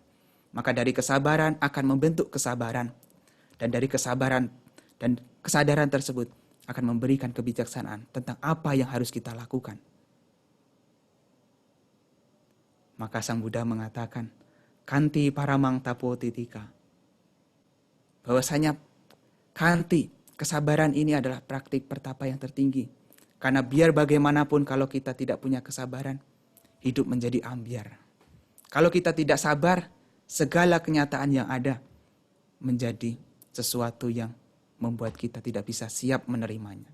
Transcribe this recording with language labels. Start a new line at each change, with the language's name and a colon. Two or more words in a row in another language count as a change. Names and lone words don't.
Indonesian: Maka dari kesabaran akan membentuk kesabaran. Dan dari kesabaran dan kesadaran tersebut akan memberikan kebijaksanaan tentang apa yang harus kita lakukan. Maka Sang Buddha mengatakan,
Pali: Kanti paramang tapo titika.
Indonesian: Bahwasanya kanti, kesabaran ini adalah praktik pertapa yang tertinggi. Karena biar bagaimanapun kalau kita tidak punya kesabaran, hidup menjadi ambyar. Kalau kita tidak sabar, segala kenyataan yang ada menjadi sesuatu yang membuat kita tidak bisa siap menerimanya.